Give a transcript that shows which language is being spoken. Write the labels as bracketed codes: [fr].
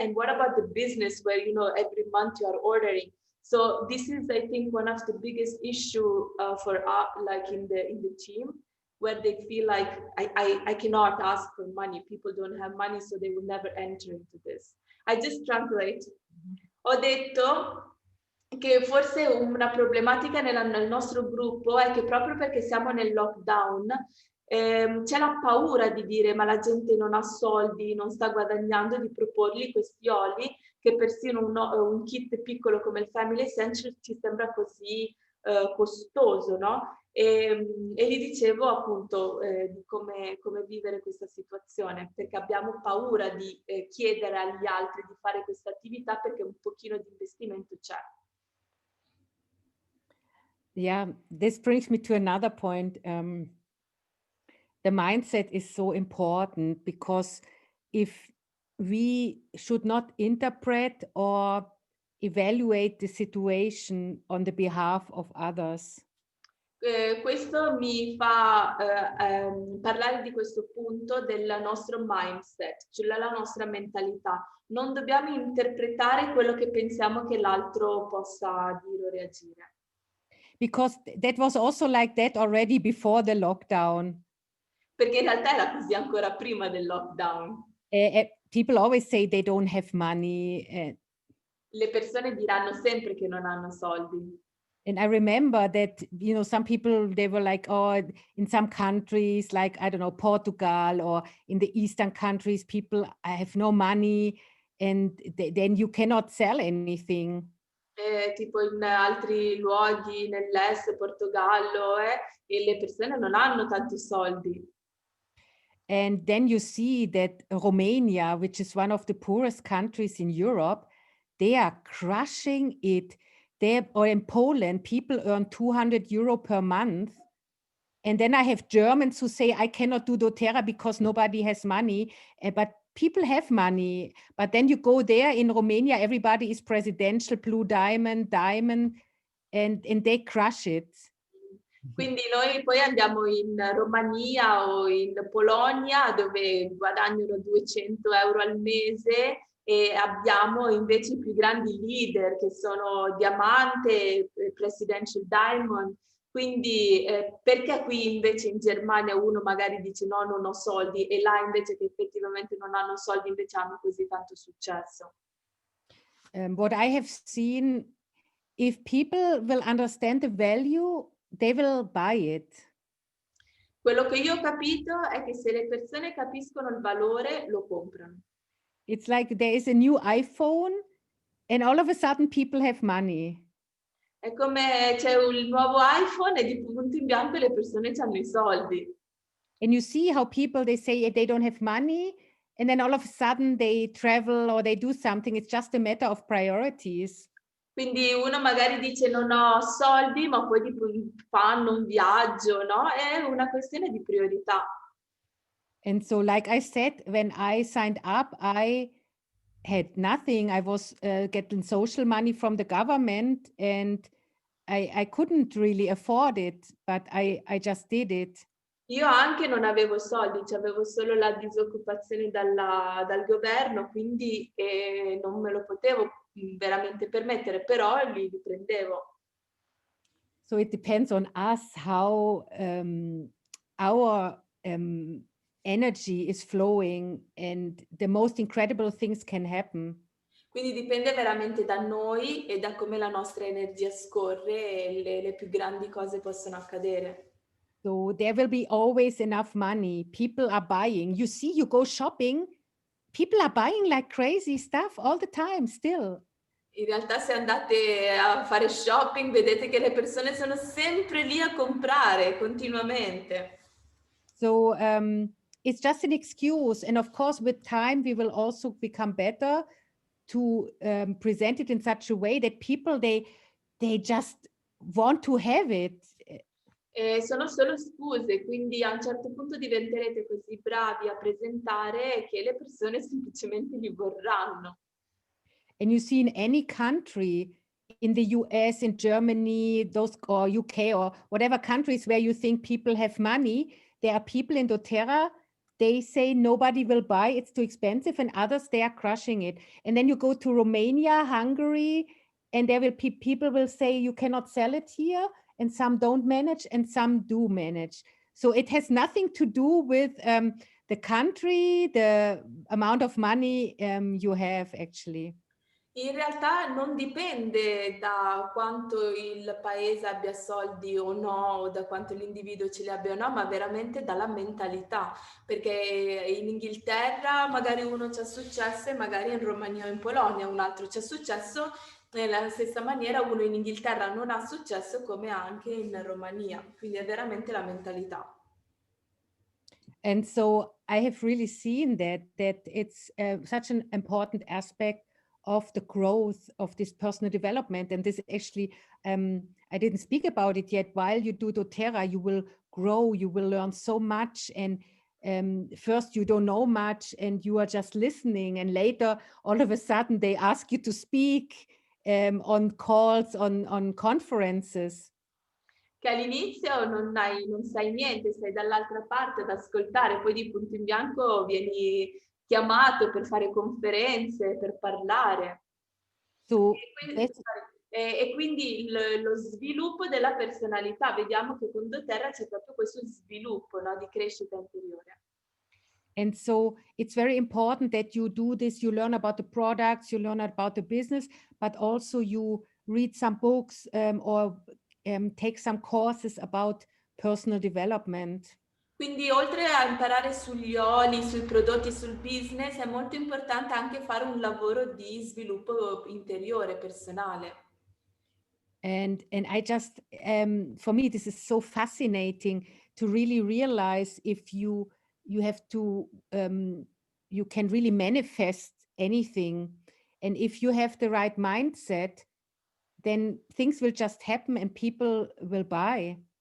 [en] And what about the business where, you know, every month you are ordering? So this is, I think, one of the biggest issue for like in the team, where they feel like I cannot ask for money. People don't have money, so they will never enter into this. I just translate. [it] Ho detto che forse una problematica nel nostro gruppo è che proprio perché siamo nel lockdown c'è la paura di dire ma la gente non ha soldi, non sta guadagnando, di proporgli questi oli che persino un kit piccolo come il Family Essential ci sembra così costoso, no? E gli dicevo appunto di come vivere questa situazione, perché abbiamo paura di chiedere agli altri di fare questa attività perché un pochino di investimento c'è. [en] Yeah, this brings me to another point. The mindset is so important because if we should not interpret or evaluate the situation on the behalf of others. [it] Questo mi fa parlare di questo punto del nostro mindset, cioè la nostra mentalità. Non dobbiamo interpretare quello che pensiamo che l'altro possa dire o reagire. [en] Because that was also like that already before the lockdown. [it] Perché in realtà era così ancora prima del lockdown. [en] People always say they don't have money. [it] Le persone diranno sempre che non hanno soldi. [en] And I remember that, you know, some people, they were like, oh, in some countries, like, I don't know, Portugal or in the Eastern countries, people have no money and then you cannot sell anything. [it] Tipo in altri luoghi nell'est, Portogallo, e le persone non hanno tanti soldi. [en] And then you see that Romania, which is one of the poorest countries in Europe, they are crushing it. Or in Poland, people earn 200 euro per month. And then I have Germans who say, I cannot do Doterra because nobody has money. But people have money. But then you go there in Romania, everybody is presidential, blue diamond, and they crush it. [it] Quindi noi poi andiamo in Romania o in Polonia dove guadagnano 200 euro al mese e abbiamo invece i più grandi leader che sono Diamante, Presidential Diamond. Quindi perché qui invece in Germania uno magari dice no, non ho soldi e là invece che effettivamente non hanno soldi invece hanno così tanto successo? [en] What I have seen, if people will understand the value, they will buy it. [it] Quello che io ho capito è che se le persone capiscono il valore, lo comprano. [en] It's like there is a new iPhone and all of a sudden people have money. [it] È come c'è il nuovo iPhone e di punto in bianco le persone hanno i soldi. [en] And you see how people, they say they don't have money and then all of a sudden they travel or they do something. It's just a matter of priorities. [it] Quindi uno magari dice non ho soldi, ma poi tipo fanno un viaggio, no? È una questione di priorità. [en] And so, like I said, when I signed up, I had nothing. I was getting social money from the government and I couldn't really afford it, but I just did it. [it] Io anche non avevo soldi, cioè avevo solo la disoccupazione dal governo, quindi non me lo potevo veramente permettere, però li prendevo. [en] So it depends on us how our energy is flowing and the most incredible things can happen. [it] Quindi dipende veramente da noi e da come la nostra energia scorre e le più grandi cose possono accadere. [en] So there will be always enough money. People are buying. You see, you go shopping, people are buying like crazy stuff all the time still. [it] In realtà se andate a fare shopping vedete che le persone sono sempre lì a comprare continuamente. [en] So it's just an excuse. And of course, with time, we will also become better to present it in such a way that people, they just want to have it. [it] Sono solo scuse, quindi a un certo punto diventerete così bravi a presentare che le persone semplicemente li vorranno. [en] And you see in any country, in the US, in Germany, those or UK or whatever countries where you think people have money, there are people in Doterra, they say nobody will buy, it's too expensive, and others, they are crushing it. And then you go to Romania, Hungary, and there will people will say you cannot sell it here, and some don't manage and some do manage. So it has nothing to do with the country, the amount of money you have actually. [it] In realtà non dipende da quanto il paese abbia soldi o no, o da quanto l'individuo ce li abbia o no, ma veramente dalla mentalità, perché in Inghilterra magari uno c'ha successo e magari in Romania o in Polonia un altro c'ha successo, nella stessa maniera uno in Inghilterra non ha successo come anche in Romania, quindi è veramente la mentalità. [en] And so I have really seen that it's such an important aspect of the growth of this personal development. And this actually, I didn't speak about it yet. While you do doTERRA, you will grow, you will learn so much. And first you don't know much and you are just listening. And later, all of a sudden, they ask you to speak on calls, on conferences. [it] Che all'inizio non sai niente, sei dall'altra parte ad ascoltare, poi di punto in bianco vieni chiamato per fare conferenze, per parlare. [en] So [it] E quindi lo sviluppo della personalità, vediamo che con doTERRA c'è proprio questo sviluppo, no, di crescita interiore. [en] And so it's very important that you do this, you learn about the products, you learn about the business, but also you read some books or take some courses about personal development. [it] Quindi oltre a imparare sugli oli, sui prodotti, sul business, è molto importante anche fare un lavoro di sviluppo interiore, personale. [en] And I just, for me, this is so fascinating to really realize if you have to, you can really manifest anything. And if you have the right mindset, then things will just happen and people will buy.